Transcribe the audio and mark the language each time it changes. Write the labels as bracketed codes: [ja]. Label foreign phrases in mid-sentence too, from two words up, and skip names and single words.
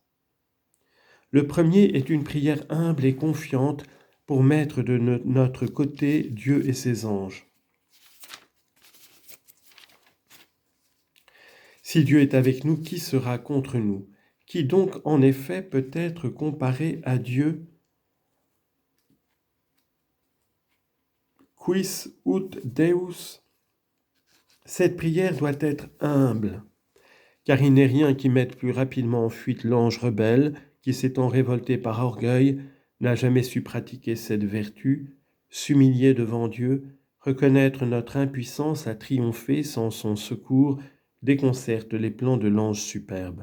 [fr] Le premier est une prière humble et confiante pour mettre de notre côté Dieu et ses anges. Si Dieu est avec nous, qui sera contre nous ? Qui donc en effet peut être comparé à Dieu ? [la] Quis ut Deus ? [fr] Cette prière doit être humble, car il n'est rien qui mette plus rapidement en fuite l'ange rebelle qui, s'étant révolté par orgueil, n'a jamais su pratiquer cette vertu, s'humilier devant Dieu, reconnaître notre impuissance à triompher sans son secours, déconcerte les plans de l'ange superbe.